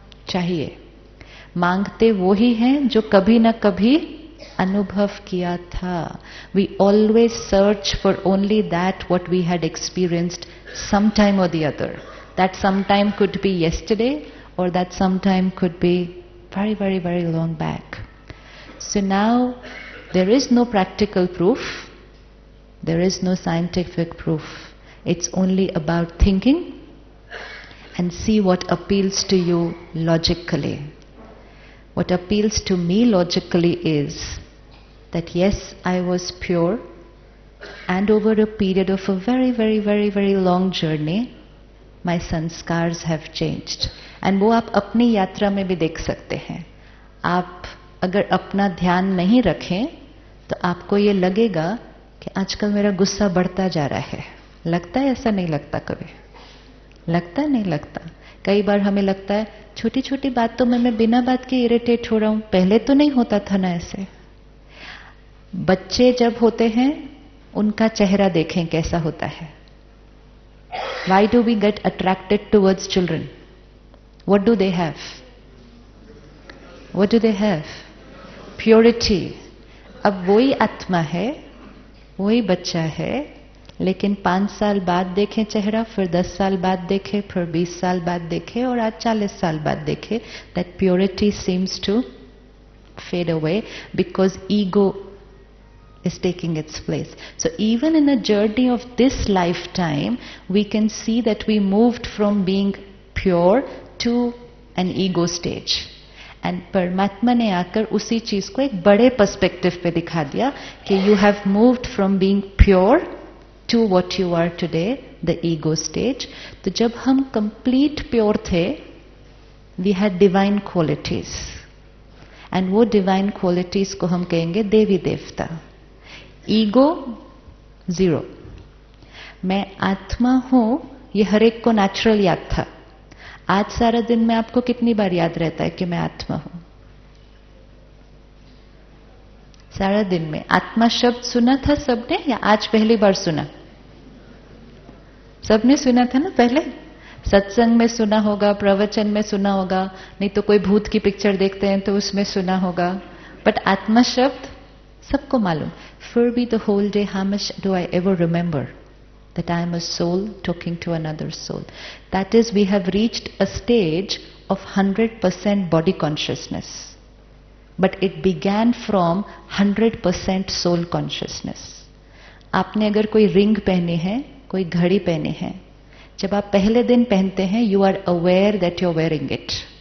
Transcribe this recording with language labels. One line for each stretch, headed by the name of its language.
Hindi: चाहिए मांगते वो ही हैं जो कभी ना कभी अनुभव किया था.
English: We always search for only that what we had experienced some time or the other. That some time could be yesterday or that some time could be very, very, very long back. So now there is no practical proof, there is no scientific proof. It's only about thinking and see what appeals to you logically. What appeals to me logically is that yes, I was pure, and over a period of a very, very, very, very long journey, my sanskars have changed.
Hindi: And वो आप अपनी यात्रा में भी देख सकते हैं. आप अगर अपना ध्यान नहीं रखें तो आपको ये लगेगा कि आजकल मेरा गुस्सा बढ़ता जा रहा है. लगता है? ऐसा नहीं लगता कभी? लगता है? नहीं लगता. कई बार हमें लगता है छोटी छोटी बातों में मैं बिना बात के इरिटेट हो रहा हूं. पहले तो नहीं होता था ना ऐसे. बच्चे जब होते हैं उनका चेहरा देखें कैसा होता है.
English: Why do we get attracted towards children? What do they have? What do they have? Purity.
Hindi: अब वही आत्मा है, वही बच्चा है, लेकिन 5 साल बाद देखें चेहरा, फिर 10 साल बाद देखें, फिर 20 साल बाद देखें और आज 40 साल बाद देखें.
English: That purity seems to fade away because ego is taking its place. So even in a journey of this lifetime, we can see that we moved from being pure to an ego stage.
Hindi: And परमात्मा ने आकर उसी चीज को एक बड़े perspective पे दिखा दिया कि
English: you have moved from being pure to what you are today, the ego stage.
Hindi: तो जब हम
English: complete pure थे, we had divine qualities.
Hindi: And वो
English: divine qualities
Hindi: को हम कहेंगे देवी देवता. ईगो 0. मैं आत्मा हूं, ये हर एक को नेचुरल याद था. आज सारा दिन में आपको कितनी बार याद रहता है कि मैं आत्मा हूं? सारा दिन में. आत्मा शब्द सुना था सबने या आज पहली बार सुना? सबने सुना था ना पहले. सत्संग में सुना होगा, प्रवचन में सुना होगा, नहीं तो कोई भूत की पिक्चर देखते हैं तो उसमें सुना होगा. बट आत्मा शब्द सबको मालूम, फिर भी
English: the whole day how much do I ever remember that I am a soul talking to another soul? That is, we have reached a stage of 100% body consciousness. But it began from 100% soul consciousness.
Hindi: आपने अगर कोई ring पहने हैं, कोई घड़ी पहने हैं, जब आप पहले दिन पहनते हैं,
English: you are aware that you're wearing it.